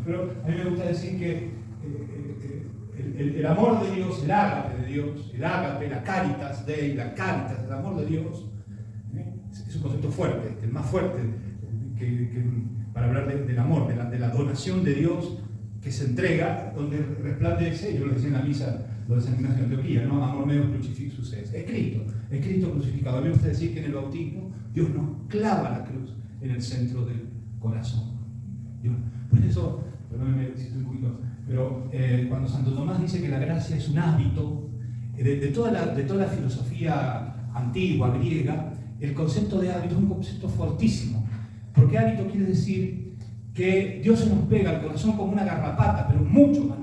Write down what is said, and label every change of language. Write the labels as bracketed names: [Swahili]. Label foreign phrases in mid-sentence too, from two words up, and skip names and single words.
[Spanish] Pero a mí me gusta decir que el amor de Dios, el ágape de Dios, el ágape, la [Latin] caritas Dei, [Spanish] la caritas, el amor de Dios, es un concepto fuerte, el más fuerte para hablar del amor, de la donación de Dios que se entrega, donde resplandece, yo lo decía en la misa, lo de San Ignacio de Antioquía, ¿no? [Latin] Amor meus crucifixus es [Spanish] Cristo crucificado. A mí me gusta decir que en el bautismo Dios nos clava la cruz en el centro del corazón. Por eso, perdónenme si estoy un poquito, pero cuando Santo Tomás dice que la gracia es un hábito, de toda la filosofía antigua, griega, el concepto de hábito es un concepto fortísimo, porque hábito quiere decir que Dios se nos pega al corazón como una garrapata, pero mucho más.